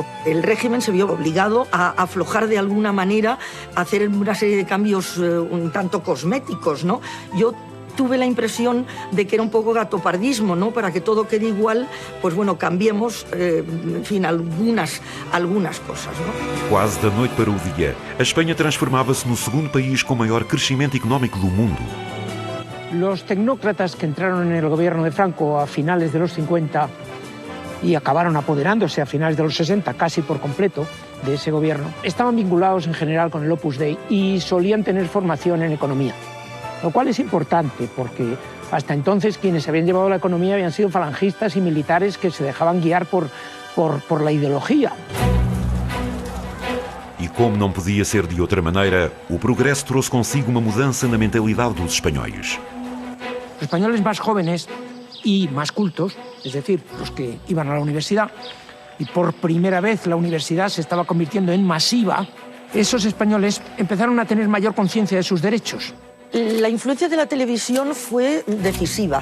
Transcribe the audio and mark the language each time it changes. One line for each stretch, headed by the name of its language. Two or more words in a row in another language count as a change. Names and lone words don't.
Spanish: El régimen se vio obligado a aflojar de alguna manera, a hacer una serie de cambios un tanto cosméticos, ¿no? Yo tuve la impresión de que era un poco gatopardismo, ¿no? Para que todo quede igual, pues bueno, cambiemos, en fin, algunas cosas, ¿no?
Portuguese: Quase da noite para o dia, a Espanha transformava-se no segundo país com maior crescimento económico do mundo.
Spanish: Los tecnócratas que entraron en el gobierno de Franco a finales de los 50 y acabaron apoderándose a finales de los 60 casi por completo de ese gobierno, estaban vinculados en general con el Opus Dei y solían tener formación en economía. Lo cual es importante porque hasta entonces quienes habían llevado la economía habían sido falangistas y militares que se dejaban guiar por la ideología.
Portuguese: E como não podia ser de outra maneira, o progresso trouxe consigo uma mudança na mentalidade dos espanhóis.
Spanish: Los españoles más jóvenes y más cultos, es decir, los que iban a la universidad, y por primera vez la universidad se estaba convirtiendo en masiva, esos españoles empezaron a tener mayor conciencia de sus derechos. La influencia de la televisión fue decisiva.